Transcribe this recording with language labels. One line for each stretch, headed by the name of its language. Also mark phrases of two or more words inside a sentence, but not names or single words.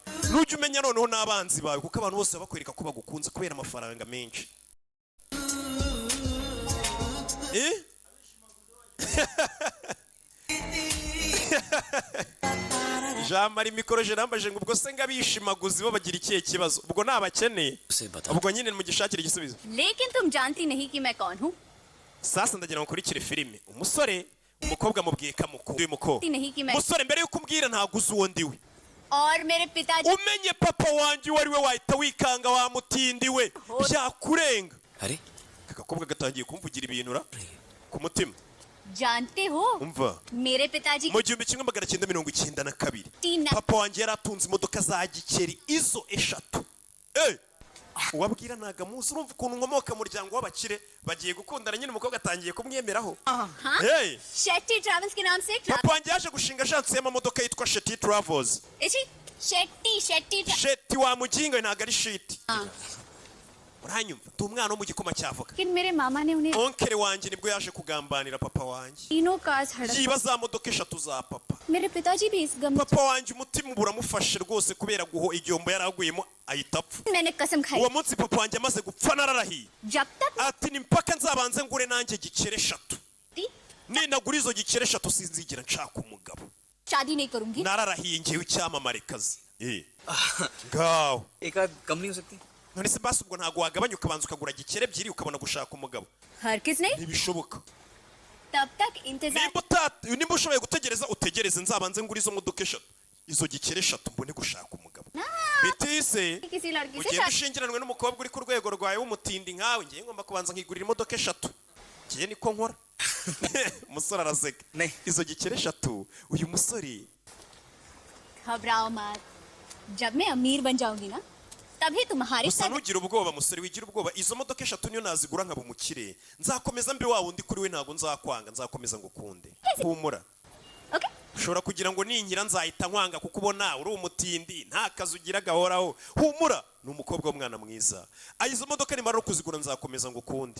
Kinyarwanda: Nujya umenya noneho n'abanzi bawe kuko abantu bose bakwereka ko bagukunze kubera amafaranga menshi. Jean Marie Mikoroje nambaje ngo ubwo se ngabishimaguzi bo bagira ikihe kibazo ubwo nabakeneye ubwo nyine mu gishakira igisubizo.
Hindi: लेकिन तुम जानती नहीं कि मैं कौन हूँ.
Kinyarwanda: Sasa ndagira ngo kurikire filime umusore umukobwa mubwiye kamukuru y'umukobwa umusore mbere yuko umbwira ntaguze uwo ndiwe
Hindi: और मेरे पिताजी
Kinyarwanda: umenye papa wanje wari we wahita wikanga wa mutindi we byakurenga.
Hindi: अरे
Kinyarwanda: akakobwa gatangiye kumvugira ibintu ra ku mutima.
Hindi: जानते हो
Kinyarwanda: umva
Hindi: मेरे पिताजी
Kinyarwanda: mu 1992 papa wanje yaratunze imodoka za gikeri izo eshatu. Wabwira naga muzi urumva ukuntu nkomoka mu muryango w'abakire bagiye gukundana nyine umukobwa atangiye kumwemeraho.
Hindi: शेट्टी ट्रैवल्स के नाम से
Kinyarwanda: papa wanje yaje gushinga agence y'amamodoka yitwa Shetty Travels. Shetty wa mujinga ntago ari shiti. Uranyumva ndi umwana wo mu gikoma cyavoka.
Hindi: लेकिन मेरे मामा ने उन्हें
Kinyarwanda: onkere wanje nibwo yaje kugambanira papa wanje
Hindi: तीनों कार्स हड़प
Kinyarwanda: yiba za modoka eshatu za papa.
Hindi: मेरे पिताजी भी इस गम
Kinyarwanda: papa wanje umutima buramufashe rwose kubera guho igihombo yaraguyemo ahita apfa.
Hindi: मैंने कसम खाई
Kinyarwanda: uwo munsi papa wanje amaze gupfa nararahiye
Hindi: जब तक
Kinyarwanda: ati ni mpaka nzabanze ngure nanjye gikere eshatu ninagura izo gikere eshatu sinzigira nshaka umugabo.
Hindi: शादी नहीं करूंगी.
Kinyarwanda: nararahiye ngewe icyamamare kazi. ngaho
Hindi: एक कम नहीं हो सकती.
Kinyarwanda: none se basi ubwo ntago wagabanya ukabanza ukagura gikere ebyiri ukabona gushaka umugabo.
Hindi: हरगिज़ नहीं.
Kinyarwanda: ntibishoboka.
Hindi: तब तक इंतजार
Kinyarwanda: nimba ushoboye gutegereza utegereze nzabanze ngura izo modoka eshatu izo gikere eshatu mbone gushaka umugabo. Betise
Hindi: किसी लड़की से
Kinyarwanda: ugiye
Hindi: शादी
Kinyarwanda: gushingiranwe n'umukobwa uri ku rwego rwawe w'umutindi nkawe ngiye ngomba kubanza nkigurira imodoka eshatu. ngiye niko nkora. umusore araseka. izo gikere eshatu uyu musore
Hindi: घबराओ मत. जब मैं अमीर बन जाऊंगी ना तभी तुम्हारे
Kinyarwanda: gusa ntugira ubwoba musore wigira ubwoba izo modoka eshatu niyo nazigura nkaba umukire nzakomeza mbe wa wundi kuri we ntago nzakwanga nzakomeza ngukunde. humura. Okay. ushobora kugira ngo ninkira nzahita nkwanga kuko ubona uri umutindi nta kazi ugira gahoraho. humura ni umukobwa w'umwana mwiza. izo modoka nimara kuzigura nzakomeza ngukunde.